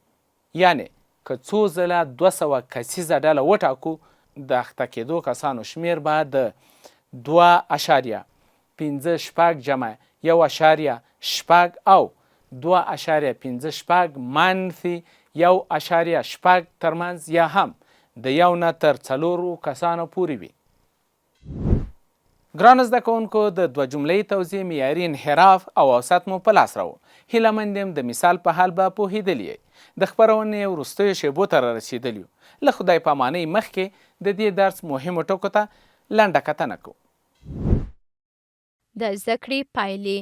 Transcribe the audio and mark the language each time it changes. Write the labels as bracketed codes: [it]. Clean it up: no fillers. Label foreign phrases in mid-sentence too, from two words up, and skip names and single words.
[ps] یعنی که څو ځله 200 کسیزه ډله وټاکو د اخته کېدو کسانو شمیر به د 2.56 جمع 1.6 او 2.56 منفي 1.6 ترمنځ یا هم د 1 نه تر 4 کسانو پورې وي. ګرانو زده کوونکو د دوه جمله‌ای توضیح معیاري انحراف او اوسط مو په لاس راوړ. هیله مند یم د مثال په حال به پوهېدلي یئ. د خپرونې وروستیو شیبو ته رارسېدلي یو. له خدای پامانۍ مخکې د دې درس مهمو ټکو ته لنډه کتنه کوو. د زده کړې پایلې.